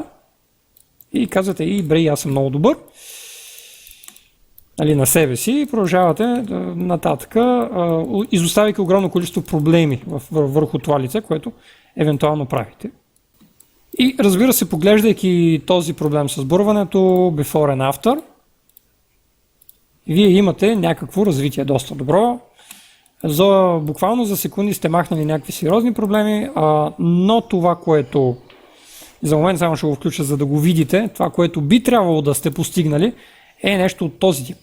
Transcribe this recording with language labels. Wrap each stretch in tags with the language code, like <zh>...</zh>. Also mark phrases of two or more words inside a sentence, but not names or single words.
<bg>И казвате, аз съм много добър. На себе си и продължавате нататък, изоставяйки огромно количество проблеми върху това лице, което евентуално правите. И разбира се, поглеждайки този проблем с бърването,</bg> <en>before and after,</en> <bg>вие имате някакво развитие доста добро. Буквално за секунди сте махнали някакви сериозни проблеми, но това, което за момент само ще го включа, за да го видите, това, което би трябвало да сте постигнали, е нещо от този тип.</bg>